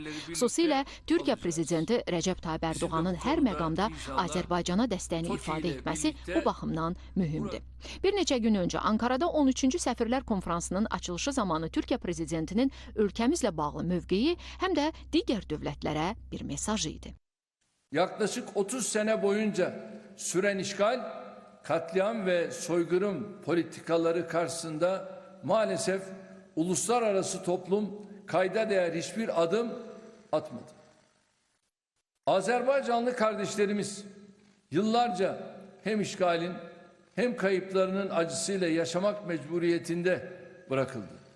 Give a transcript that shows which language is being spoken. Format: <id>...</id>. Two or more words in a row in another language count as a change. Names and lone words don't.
<az>Xüsusilə Türkiyə prezidenti Recep Tayyip Erdoğan'ın hər məqamda Azərbaycana dəstəyini ifadə etməsi bu baxımdan mühümdür. Bir neçə gün öncə Ankara'da 13-cü Səfirlər Konferansının açılışı zamanı Türkiyə prezidentinin ölkəmizlə bağlı mövqeyi həm də digər dövlətlərə bir mesaj idi.</az> <tr>Yaklaşık 30 sene boyunca süren işgal, katliam ve soykırım politikaları karşısında maalesef uluslararası toplum kayda değer hiçbir adım atmadı. Azerbaycanlı kardeşlerimiz yıllarca hem işgalin hem kayıplarının acısıyla yaşamak mecburiyetinde bırakıldı.</tr>